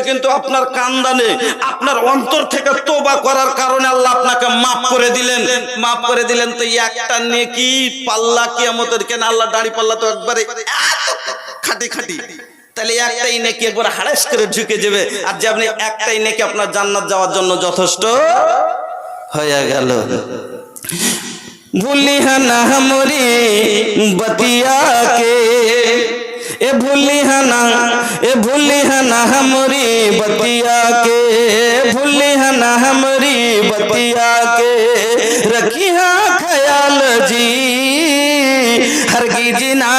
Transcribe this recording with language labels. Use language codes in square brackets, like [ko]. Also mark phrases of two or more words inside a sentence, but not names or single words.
[bn] কিন্তু আপনার কান্দানে, আপনার অন্তর থেকে তওবা করার কারণে আল্লাহ আপনাকে মাফ করে দিলেন। তো একটা নেকি পাল্লা কিয়ামতের, কেন আল্লাহ দাড়ি পাল্লা তো একবারে খাটি, তাহলে একটাই নেকি একবার হাড়েস করে ঝুঁকে যাবে। আর যে আপনি একটাই নেকি আপনার জান্নাত যাওয়ার জন্য যথেষ্ট হয়ে গেল। [bho] भूलिया ना हमरी बतिया के ए भूली है ना हमारी बतिया के, भूली है ना हमारी बतिया के, रखी है ख्याल जी हरगिज